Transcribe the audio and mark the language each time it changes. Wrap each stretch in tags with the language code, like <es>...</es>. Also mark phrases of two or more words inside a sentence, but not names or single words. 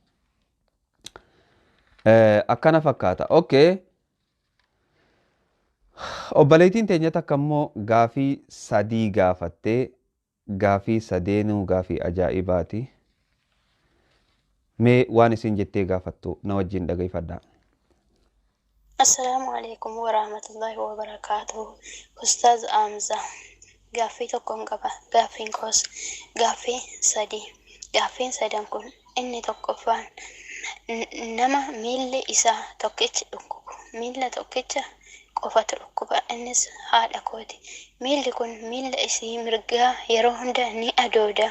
<om>Akkana fakkaata. Okay. Obboleettiin teenya takka immoo gaafii sadii gaafattee gaafii sadeenuu gaafii ajaa'ibaati. Mee waan isin jettee gaafattu na wajjin dhaggeeffadhaa.</om> <ar>السلام عليكم ورحمة الله وبركاته.</ar> <om>Ustaz Amza. Gaaffii tokkoon qaba. Gaaffiin koos gaaffii sadii. Gaaffiin sadan kun inni tokkoffaan nama miilli isaa tokkichi dhukkubu. Miilla tokkicha qofatu dhukkuba. Innis haadha kooti. Miilli kun miilla isii mirgaa yeroo hunda ni adooda.</om>